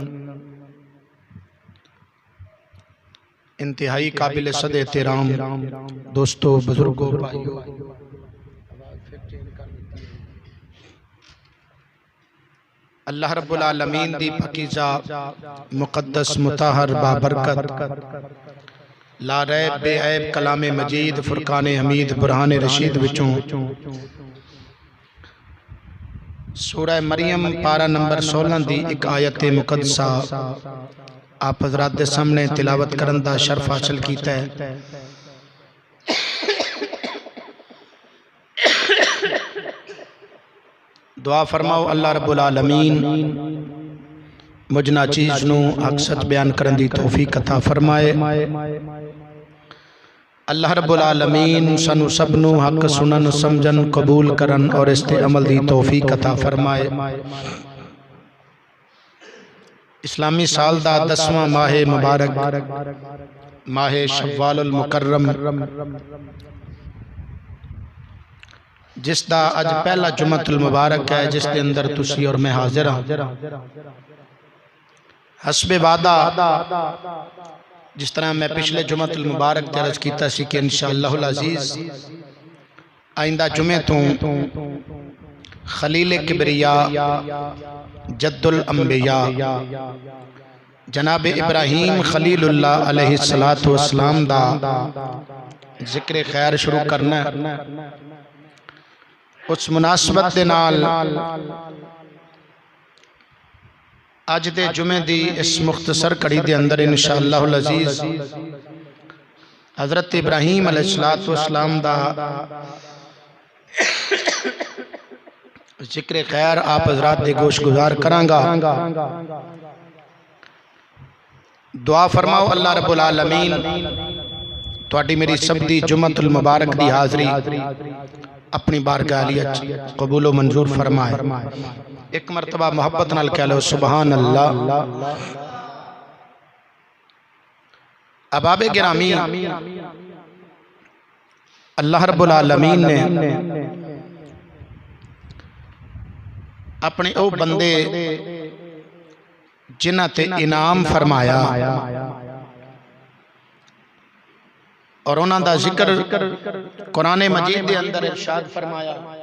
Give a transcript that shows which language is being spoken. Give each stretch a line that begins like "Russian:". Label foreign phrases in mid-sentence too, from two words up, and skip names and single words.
Punjabi: انتہائی قابل صد احترام دوستو، بزرگو، بھائیو,
Arabic: الله رب العالمين
Punjabi: دی پاکیزہ مقدس مطہر بابرکت
Arabic: لا ريب
Punjabi: بے عیب کلام مجید فرقان حمید برہان رشید وچوں سورہ مریم پارہ نمبر 16 دی ایک آیت مقدسہ آپ حضرات دے سامنے تلاوت کرن دا شرف حاصل کیتا ہے. دعا فرماؤ
Arabic: الله رب العالمين
Punjabi: مجھ ناچیز نوں حق سچ بیان کرن دی توفیق عطا فرمائے.
Arabic: الله رب العالمين
Punjabi: سانوں سبنوں حق سنن سمجھن قبول کرن اور اس تے عمل دی توفیق عطا فرمائے. اسلامی سال دا 10واں ماہ مبارک ماہ شوال مکرم جسکا اج پہلا
Arabic: جمعة المبارك
Punjabi: ہے، جسکے اندر تسی اور میں حاضر ہاں. حسب وعدہ جس طرح میں پچھلے
Arabic: جمعة المبارك
Punjabi: تے عرض کیتا سی کہ
Arabic: إن شاء الله العزيز
Punjabi: آئندہ جمعے تو
Arabic: خليل كبريا جد الأنبياء
Punjabi: جناب ابراہیم خلیل اللہ
Arabic: عليه الصلاة والسلام
Punjabi: دا ذکر خیر شروع کرنا. اس مناسبت دے نال اج دے جمعے دی اس مختصر کڑی دے اندر
Arabic: إن شاء الله العزيز
Punjabi: حضرت ابراہیم
Arabic: عليه الصلاة والسلام
Punjabi: دا ذکر خیر آپ حضرات دے گوش گزار کراں گا. دعا فرماؤ
Arabic: الله رب العالمين
Punjabi: تہاڈی میری سب دی
Arabic: جمعة المبارك
Punjabi: دی حاضری اپنی بارگاہ عالیت قبول و منظور فرمائے. ایک مرتبہ محبت نال کہہ لو
Arabic: سبحان الله.
Punjabi: احباب گرامی
Arabic: الله رب العالمين
Punjabi: نے اپنے او بندے جنہاں تے انعام فرمایا اور انہاں دا ذکر قرآن مجید دے اندر ارشاد فرمایا.